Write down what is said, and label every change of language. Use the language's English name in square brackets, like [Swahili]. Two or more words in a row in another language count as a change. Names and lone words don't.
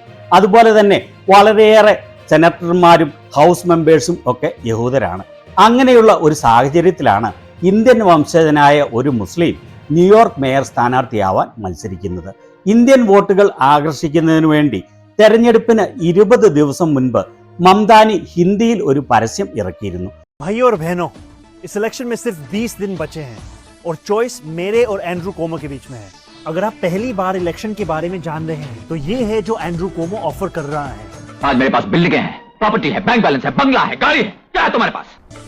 [Malayalam] അതുപോലെ തന്നെ വളരെയേറെ സെനറ്റർമാരും [English] house members [Malayalam] ഒക്കെ യഹൂദരാണ്. അങ്ങനെയുള്ള ഒരു സാഹചര്യത്തിലാണ് ഇന്ത്യൻ വംശജനായ ഒരു മുസ്ലിം ന്യൂയോർക്ക് മേയർ സ്ഥാനാർത്ഥിയാവാൻ മത്സരിക്കുന്നത്. ഇന്ത്യൻ വോട്ടുകൾ ആകർഷിക്കുന്നതിന് വേണ്ടി തെരഞ്ഞെടുപ്പിന് 20 ദിവസം മുൻപ് മംദാനി ഹിന്ദിയിൽ ഒരു പരസ്യം ഇറക്കിയിരുന്നു. [Hindi] भाइयों और बहनों, इस इलेक्शन में सिर्फ 20 दिन बचे हैं और चॉइस मेरे और एंड्रू कोमो के बीच में है. अगर आप पहली बार इलेक्शन के बारे में जान रहे हैं तो ये है जो एंड्रू कोमो ऑफर कर रहा है. आज मेरे पास बिल्डिंगें हैं, प्रॉपर्टी है, [English] bank balance [Hindi] है, बंगला है, गाड़ी है. क्या है तुम्हारे पास?